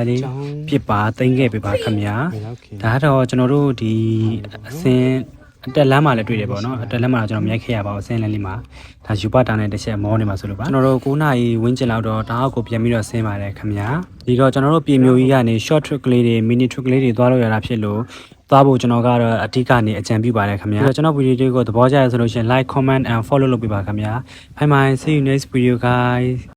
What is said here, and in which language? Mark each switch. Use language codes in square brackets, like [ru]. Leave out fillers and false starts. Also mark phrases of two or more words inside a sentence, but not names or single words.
[my] လေးပြစ်ပါသိမ်းခဲ့ပေးပါခင်ဗျာဒါတော့ကျွန်တော်တို့ဒီအစင်းအတက်လမ်းမှာလည်းတွေ့တယ်ပေါ့နော်အတက်လမ်းမှာကျွန်တော်မြိုက်ခဲ့ရပါဘူးအစင်းလမ်းလေးမှာဒါယူပါတာနဲ့တစ်ချက်မောနေမှာဆိုလို့ပါကျွန်တော်တို့9နာရီဝန်းကျင်လောက်တော့ဒါအောက်ကိုပြန်ပြီးတော့ဆင်းပါတယ်ခင်ဗျာဒီတော့ကျွန်တော်တို့ပြည်မျိုးကြီးကနေ [en] short trip [my] ကလေးတွေ [en] mini trip [my] ကလေးတွေသွားလို့ရတာဖြစ်လို့သွားဖို့ကျွန်တော်ကတော့အဓိကနေအကြံပြုပါတယ်ခင်ဗျာကျွန်တော်ဗီဒီယိုတွေကိုသဘောကျရဆိုလို့ရှိရင် [en] like comment and follow [my] လုပ်ပေးပါခင်ဗျာ [en] bye bye see you next video guys